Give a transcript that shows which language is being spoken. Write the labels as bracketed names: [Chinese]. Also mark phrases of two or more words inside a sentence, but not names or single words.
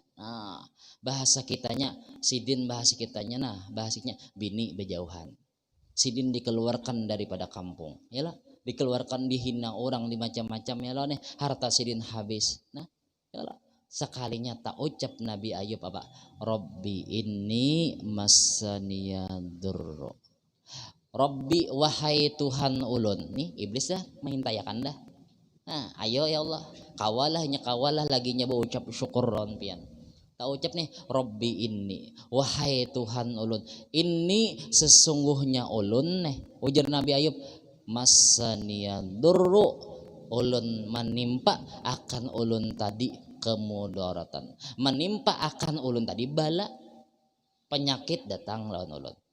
[Banjar] Nah, bahasa kitanya sidin, bahasa kitanya bahasanya bini berjauhan. Sidin dikeluarkan daripada kampung. Yalah, dikeluarkan, dihina orang, di macam-macam ya lah nih, harta sidin habis. Nah, yalah, sekalinya tak ucap Nabi Ayub apa? [Arabic] رب إني مسني الضر. [Banjar] Rabbi wahai Tuhan ulun. Nih iblis dah mengintayakan dah. Nah, ayo [Arabic] يا الله, [Banjar] kawalah lagi nyoba ucap syukur ron pian. Tak ucap nih, [Arabic] رب إني, [Banjar] wahai Tuhan ulun, ini sesungguhnya ulun nih, ujar Nabi Ayub, masaniyadurru, ulun menimpa akan ulun tadi kemudaratan, menimpa akan ulun tadi bala, penyakit datang lawan ulun.